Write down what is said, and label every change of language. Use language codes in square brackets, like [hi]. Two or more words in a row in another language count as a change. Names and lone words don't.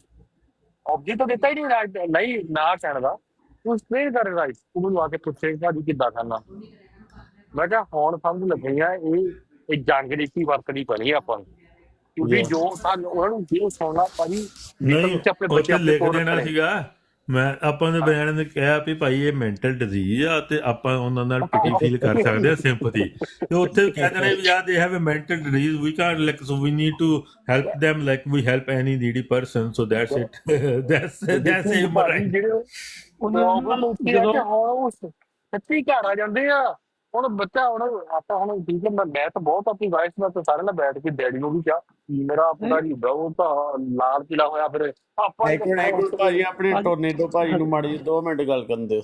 [pa] Object ਤਾਂ ਦਿੱਤਾ ਹੀ ਨਹੀਂ ਨਹੀਂ ਨਾ ਕਹਿਣ ਦਾ, ਤੂੰ explain ਕਰ right, ਤੂੰ ਮੈਨੂੰ ਆ ਕੇ ਪੁੱਛੇ ਭਾਜੀ ਕਿੱਦਾਂ ਕਰਨਾ। ਮੈਂ ਕਿਹਾ ਹੁਣ ਸਮਝ ਲੱਗੀ ਆ ਇਹ ਜੰਗ ਨੀਤੀ ਵਰਤਣੀ ਪੈਣੀ ਆ ਆਪਾਂ ਨੂੰ, ਕਿਉਂਕਿ ਜੋ ਸਾਨੂੰ ਉਹਨਾਂ ਨੂੰ ਜੇ ਸੁਣਨਾ ਭਾਜੀ ਨਹੀਂ ਆਪਣੇ ਬੱਚੇ ਉੱਥੇ ਲਿਖ ਕੋਲ ਦੇਣਾ ਰੱਖਣੇ। ਸੀਗਾ। ਮੈਂ ਆਪਾਂ ਦੇ ਬਿਆਨ ਨੇ ਕਿਹਾ ਵੀ ਭਾਈ ਇਹ [en] mental disease [pa] ਆ ਤੇ ਆਪਾਂ ਉਹਨਾਂ ਨਾਲ [en] pity feel [pa] ਕਰ ਸਕਦੇ ਆ, ਸਿੰਪਥੀ। ਤੇ ਉੱਥੇ ਕਹਿ ਦੇਣਾ ਵੀ ਯਾਰ [en] they have a mental disease we can't like so we need to help them like we help any needy person, so that's it. that's it right. [pa] ਜਿਹੜੇ ਉਹਨਾਂ ਜਦੋਂ ਹੁਣ ਸੱਚੀ ਘਰ ਆ ਜਾਂਦੇ ਆ। ਹੁਣ ਬੱਚਾ ਹੁਣ ਆਪਾਂ ਹੁਣ ਠੀਕ ਹੈ, ਮੈਂ ਤਾਂ ਬਹੁਤ ਆਪਣੀ ਵਾਈਫ ਨਾਲ ਤਾਂ ਸਾਰੇ ਨਾਲ ਬੈਠ ਕੇ ਡੈਡੀ ਨੂੰ ਵੀ ਕਿਹਾ ਮੇਰਾ ਆਪਣਾ ਨਹੀਂ ਹੁੰਦਾ, ਉਹ ਤਾਂ ਲਾਲ ਪੀਲਾ ਹੋਇਆ ਫਿਰ ਆਪਾਂ ਇੱਕ ਮਿੰਟ ਭਾਜੀ ਆਪਣੇ ਟੋਰਨੇਡੋ ਭਾਜੀ ਨੂੰ ਮਾੜੀ 2 ਮਿੰਟ ਗੱਲ ਕਰਨ ਦਿਓ।